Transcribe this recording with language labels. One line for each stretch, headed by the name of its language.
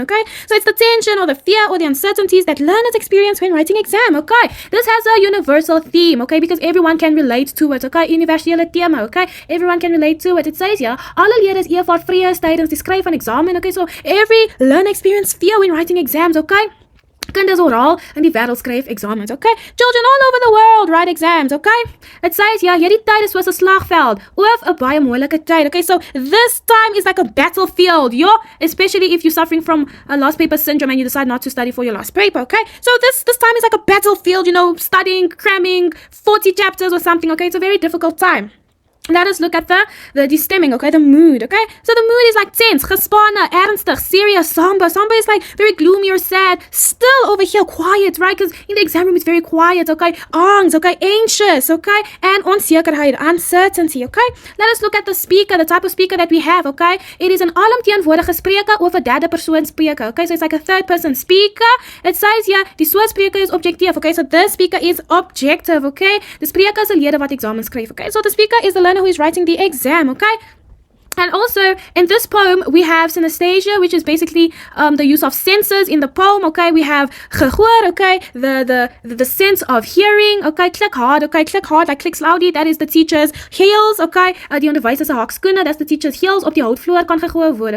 English: Okay, so it's the tension or the fear or the uncertainties that learners experience when writing exam. Okay, this has a universal theme. Okay, because everyone can relate to it. Okay,
Afrikaans: universele tema.
English: Okay, everyone can relate to it. It says here,
Afrikaans: alle leerders ervaar vrees tydens die skryf van eksamen.
English: Okay, so every learner experience fear when writing exams.
Afrikaans: Okay, kinders oral in die wêreld skryf examens.
English: Okay, children all over the world write exams. Okay, it says here,
Afrikaans: hierdie tyd is soos 'n slagveld of 'n baie moeilike tyd.
English: Okay, so this time is like a battlefield, especially if you're suffering from a last paper syndrome and you decide not to study for your last paper. Okay, so this time is like a battlefield, studying, cramming 40 chapters or something. Okay, it's a very difficult time. Let us look at the stemming, okay, the mood. Okay, so the mood is like tense,
Afrikaans: gespanne, ernstig,
English: serious, somber. Somber is like very gloomy or sad. Still over here quiet, right? Because in the exam room it's very quiet. Okay, angst, okay, anxious, okay, and onzekerheid, uncertainty. Okay, let us look at the speaker, the type of speaker that we have. Okay, it is an
Afrikaans: alomteenwoordige spreker of 'n derde persoon spreker.
English: Okay, so it's like a third person speaker.
Afrikaans: It says here die soort spreker is objectief.
English: Okay, so this speaker is objective.
Afrikaans: Okay, the spreker is 'n leerder wat eksamen skryf.
English: Okay, so the speaker is the learner who is writing the exam. Okay, and also in this poem we have synesthesia, which is basically the use of senses in the poem. Okay, we have gehoor. Okay, the sense of hearing. Okay,
Afrikaans: klik hard.
English: Okay,
Afrikaans: klik hard,
English: like clicks loudly. That is the teacher's heels. Okay,
Afrikaans: die onderwyser se hakskoene,
English: that's the teacher's heels
Afrikaans: op die houtvloer kan gehoor word.